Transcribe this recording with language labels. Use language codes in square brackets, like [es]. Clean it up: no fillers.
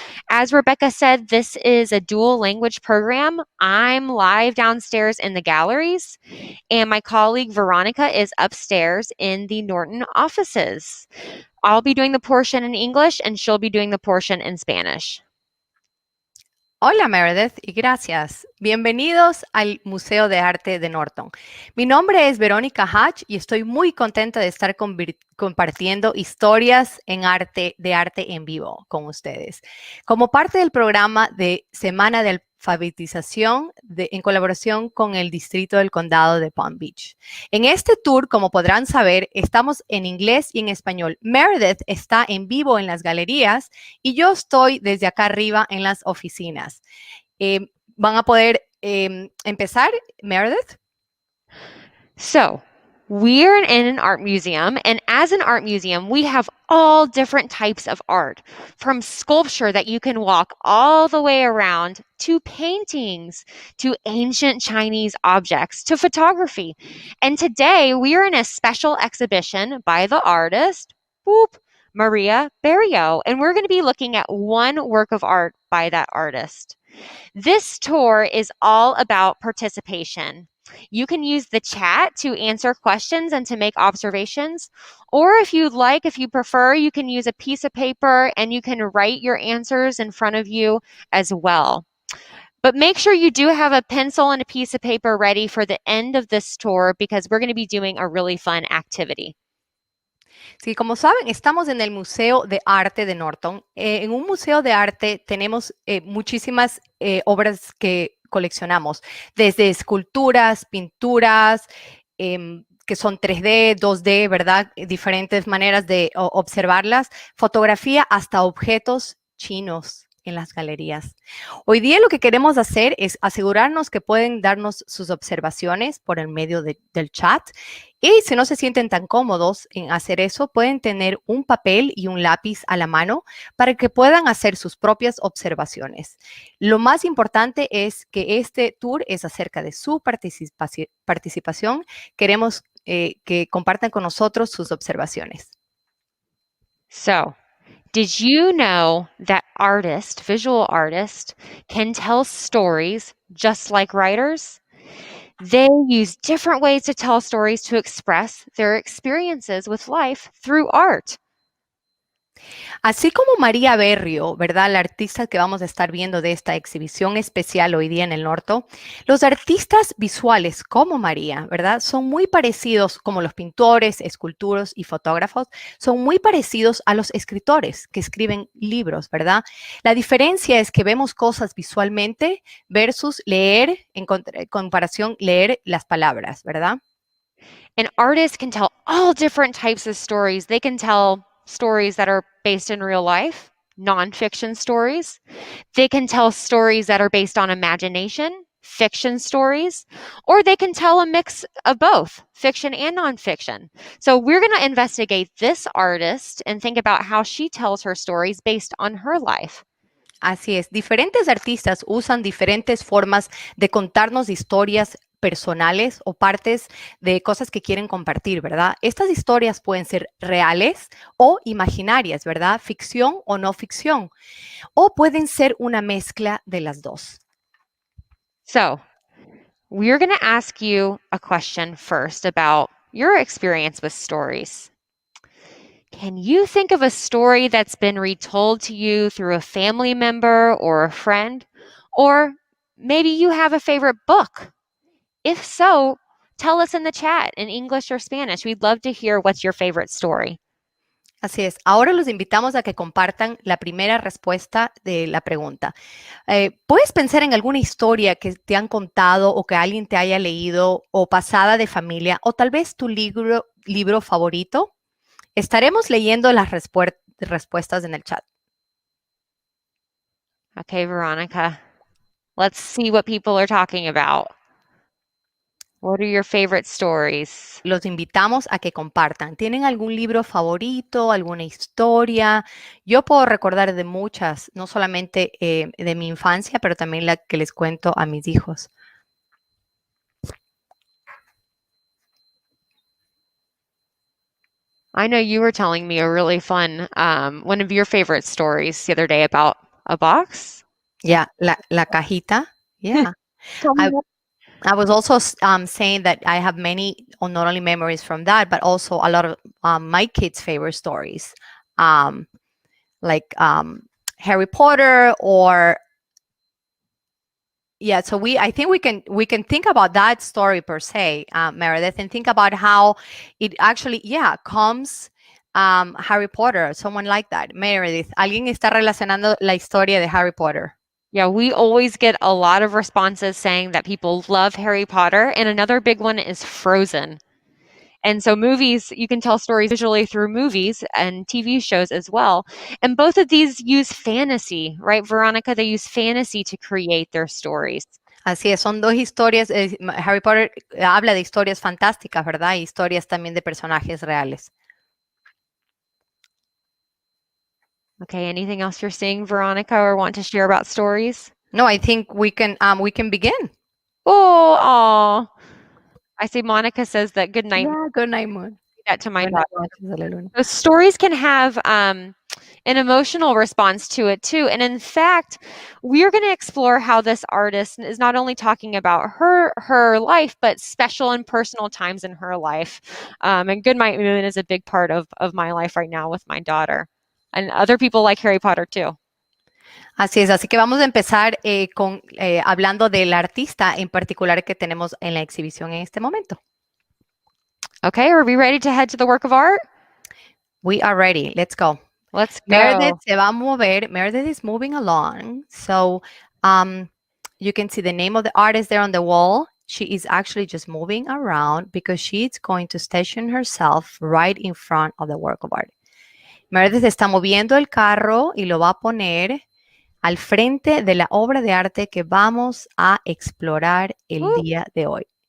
[en] As Rebecca said, this is a dual language program. I'm live downstairs in the galleries, and my colleague Veronica is upstairs in the Norton offices. I'll be doing the portion in English, and she'll be doing the portion in Spanish. [es] Hola Meredith y gracias. Bienvenidos al Museo de Arte de Norton. Mi nombre es Verónica Hatch y estoy muy contenta de estar compartiendo historias de arte en vivo con ustedes. Como parte del programa de Semana de Alfabetización en colaboración con el Distrito del Condado de Palm Beach. En este tour, como podrán saber, estamos en inglés y en español. Meredith está en vivo en las galerías y yo estoy desde acá arriba en las oficinas. ¿Van a poder empezar, Meredith? [en] So, we're in an art museum, and as an art museum, we have all different types of art, from sculpture that you can walk all the way around, to paintings, to ancient Chinese objects, to photography. And today, we are in a special exhibition by the artist, Maria Berrio, and we're going to be looking at one work of art by that artist. This tour is all about participation. You can use the chat to answer questions and to make observations. Or if you prefer, you can use a piece of paper and you can write your answers in front of you as well. But make sure you do have a pencil and a piece of paper ready for the end of this tour, because we're going to be doing a really fun activity. [es] Sí, como saben, estamos en el Museo de Arte de Norton. En un museo de arte tenemos muchísimas obras que coleccionamos, desde esculturas, pinturas, que son 3D, 2D, ¿verdad? Diferentes maneras de observarlas, fotografía, hasta objetos chinos en las galerías. Hoy día lo que queremos hacer es asegurarnos que pueden darnos sus observaciones por el medio del chat. Y si no se sienten tan cómodos en hacer eso, pueden tener un papel y un lápiz a la mano para que puedan hacer sus propias observaciones. Lo más importante es que este tour es acerca de su participación. Queremos que compartan con nosotros sus observaciones. [en] So, did you know that visual artists, can tell stories just like writers? They use different ways to tell stories to express their experiences with life through art. [es] Así como María Berrio, ¿verdad? La artista que vamos a estar viendo de esta exhibición especial hoy día en el Norte, los artistas visuales como María, ¿verdad? Son muy parecidos, como los pintores, escultores y fotógrafos, son muy parecidos a los escritores que escriben libros, ¿verdad? La diferencia es que vemos cosas visualmente versus leer, en comparación, leer las palabras, ¿verdad? [en] An artist can tell all different types of stories. They can tell stories that are based in real life, nonfiction stories. They can tell stories that are based on imagination, fiction stories, or they can tell a mix of both, fiction and nonfiction. So we're going to investigate this artist and think about how she tells her stories based on her life. [es] Así es, diferentes artistas usan diferentes formas de contarnos historias personales o partes de cosas que quieren compartir, ¿verdad? Estas historias pueden ser reales o imaginarias, ¿verdad? Ficción o no ficción, o pueden ser una mezcla de las dos. [en] So we're going to ask you a question first about your experience with stories. Can you think of a story that's been retold to you through a family member or a friend? Or maybe you have a favorite book. If so, tell us in the chat in English or Spanish. We'd love to hear what's your favorite story. [es] Así es. Ahora los invitamos a que compartan la primera respuesta de la pregunta. ¿Puedes pensar en alguna historia que te han contado o que alguien te haya leído o pasada de familia o tal vez tu libro favorito? Estaremos leyendo las respuestas en el chat. [en] Okay, Veronica, let's see what people are talking about. What are your favorite stories? [es] Los invitamos a que compartan. ¿Tienen algún libro favorito, alguna historia? Yo puedo recordar de muchas, no solamente de mi infancia, pero también la que les cuento a mis hijos. [en] I know you were telling me a really fun, one of your favorite stories the other day about a box. Yeah, [es] la cajita. [en] Yeah. I was also saying that I have many, not only memories from that, but also a lot of my kids' favorite stories, like Harry Potter or yeah. So I think we can think about that story per se, Meredith, and think about how it actually comes. Harry Potter, someone like that. [es] Meredith, ¿alguien está relacionando la historia de Harry Potter? [en] Yeah, we always get a lot of responses saying that people love Harry Potter, and another big one is Frozen. And so movies, you can tell stories visually through movies and TV shows as well. And both of these use fantasy, right, Veronica? They use fantasy to create their stories. [es] Así es, son dos historias. Harry Potter habla de historias fantásticas, ¿verdad? Y historias también de personajes reales. [en] Okay, anything else you're seeing, Veronica, or want to share about stories? No, I think we can begin. Oh, I see Monica says that good night. Yeah, good night, Moon. That to my Good daughter. night, So stories can have an emotional response to it too. And in fact, we're going to explore how this artist is not only talking about her life, but special and personal times in her life. And Good Night Moon is a big part of my life right now with my daughter. And other people like Harry Potter too. [es] Así es, así que vamos a empezar hablando del artista en particular que tenemos en la exhibición en este momento. [en] Okay, are we ready to head to the work of art? We are ready. Let's go. Let's go. [es] Meredith se va a mover. [en] Meredith is moving along. So you can see the name of the artist there on the wall. She is actually just moving around because she's going to station herself right in front of the work of art. [es] Meredith está moviendo el carro y lo va a poner al frente de la obra de arte que vamos a explorar el día de hoy.